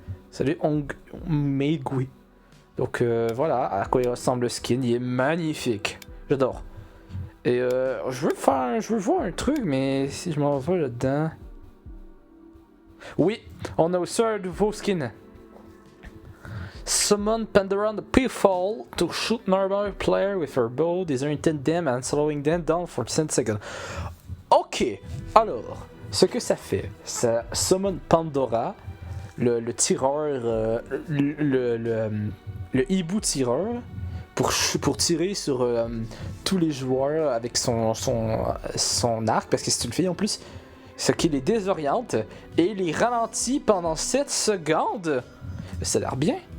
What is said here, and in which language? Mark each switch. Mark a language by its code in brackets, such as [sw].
[fr] Salut Ong Megui. Donc voilà à quoi il ressemble le skin. Il est magnifique. J'adore. Et je veux voir un truc, mais si je m'en vais là-dedans. Oui, on a aussi un nouveau skin. [en] Summon Pandora the Pitfall to shoot normal player with her bow, disorienting them and slowing them down for 10 seconds. [fr] Ok, alors, ce que ça fait, ça summon Pandora, le tireur, le hibou tireur, pour tirer sur tous les joueurs avec son arc, parce que c'est une fille en plus, ce qui les désoriente et les ralentit pendant 7 secondes. Ça a l'air bien.